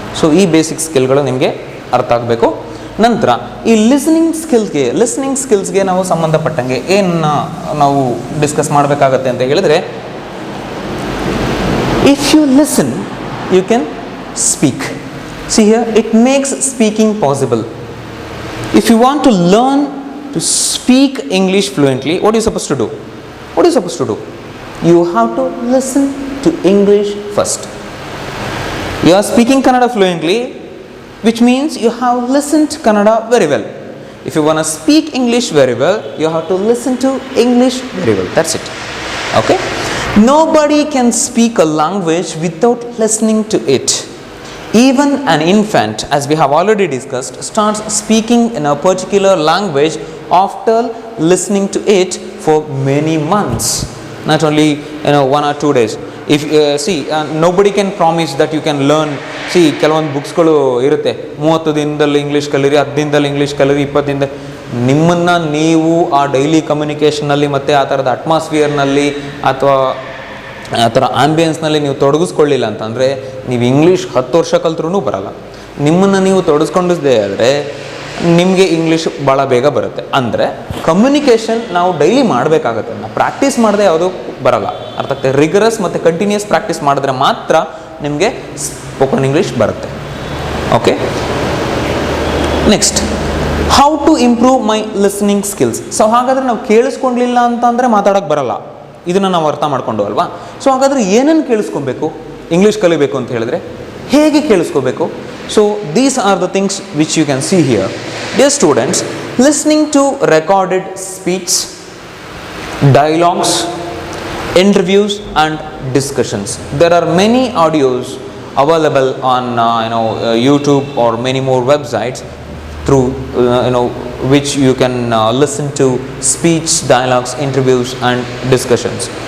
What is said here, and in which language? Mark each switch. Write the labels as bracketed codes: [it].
[kn] So ಈ basic ಸ್ಕಿಲ್ಗಳು ನಿಮಗೆ ಅರ್ಥ ಆಗಬೇಕು. ನಂತರ ಈ ಲಿಸ್ನಿಂಗ್ ಸ್ಕಿಲ್ಸ್ಗೆ ನಾವು ಸಂಬಂಧಪಟ್ಟಂಗೆ ಏನು ನಾವು ಡಿಸ್ಕಸ್ ಮಾಡಬೇಕಾಗತ್ತೆ ಅಂತ ಹೇಳಿದರೆ, [en] If you listen you can speak. See here, it makes speaking possible. If you want to learn to speak English fluently, what are you supposed to do? What are you supposed to do? You have to listen to English first. You are speaking Kannada fluently, which means you have listened to Kannada very well. If you want to speak English very well, you have to listen to English very well. That's it. Okay? Nobody can speak a language without listening to it. Even an infant, as we have already discussed, starts speaking in a particular language after listening to it for many months. Not only 1 or 2 days. If nobody can promise that you can learn. [kn] ಕೆಲವೊಂದು ಬುಕ್ಸ್ಗಳು ಇರುತ್ತೆ, 30 ದಿನದಲ್ಲಿ English ಕಲೀರಿ, 10 ದಿನದಲ್ಲಿ English ಕಲೀರಿ, 20 ದಿನದ. ನಿಮ್ಮನ್ನು ನೀವು ಆ ಡೈಲಿ ಕಮ್ಯುನಿಕೇಷನ್ನಲ್ಲಿ ಮತ್ತು ಆ ಥರದ ಅಟ್ಮಾಸ್ಫಿಯರ್ನಲ್ಲಿ ಅಥವಾ ಆ ಥರ ಆಂಬಿಯನ್ಸ್ನಲ್ಲಿ ನೀವು ತೊಡಗಿಸ್ಕೊಳ್ಳಿಲ್ಲ ಅಂತಂದರೆ ನೀವು ಇಂಗ್ಲೀಷ್ 10 ವರ್ಷ ಕಲ್ತ್ರೂ ಬರಲ್ಲ. ನಿಮ್ಮನ್ನು ನೀವು ತೊಡಗಿಸ್ಕೊಂಡಿದ್ದೇ ಆದರೆ ನಿಮಗೆ ಇಂಗ್ಲೀಷ್ ಭಾಳ ಬೇಗ ಬರುತ್ತೆ. ಅಂದರೆ ಕಮ್ಯುನಿಕೇಷನ್ ನಾವು ಡೈಲಿ ಮಾಡಬೇಕಾಗತ್ತೆ. ನಾವು ಪ್ರಾಕ್ಟೀಸ್ ಮಾಡದೆ ಯಾವುದೂ ಬರಲ್ಲ. ಅರ್ಥ ಆಗ್ತದೆ? ರಿಗರಸ್ ಮತ್ತು ಕಂಟಿನ್ಯೂಸ್ ಪ್ರಾಕ್ಟೀಸ್ ಮಾಡಿದ್ರೆ ಮಾತ್ರ ನಿಮಗೆ ಸ್ಪೋಕನ್ ಇಂಗ್ಲೀಷ್ ಬರುತ್ತೆ. [en] Okay, next, how to improve my listening skills. [kn] So ಹಾಗಾದರೆ ನಾವು ಕೇಳಿಸ್ಕೊಂಡಿಲ್ಲ ಅಂತಂದರೆ ಮಾತಾಡೋಕ್ಕೆ ಬರಲ್ಲ. ಇದನ್ನು ನಾವು ಅರ್ಥ ಮಾಡ್ಕೊಂಡು ಅಲ್ವಾ. ಸೊ ಹಾಗಾದರೆ ಏನನ್ನು ಕೇಳಿಸ್ಕೊಬೇಕು ಇಂಗ್ಲೀಷ್ ಕಲಿಬೇಕು ಅಂತ ಹೇಳಿದ್ರೆ? ಹೇಗೆ ಕೇಳಿಸ್ಕೋಬೇಕು? [en] So these are the things which you can see here. Dear students, listening to recorded speech, dialogues, interviews and discussions. There are many audios available on YouTube or many more websites through which you can listen to speech, dialogues, interviews and discussions.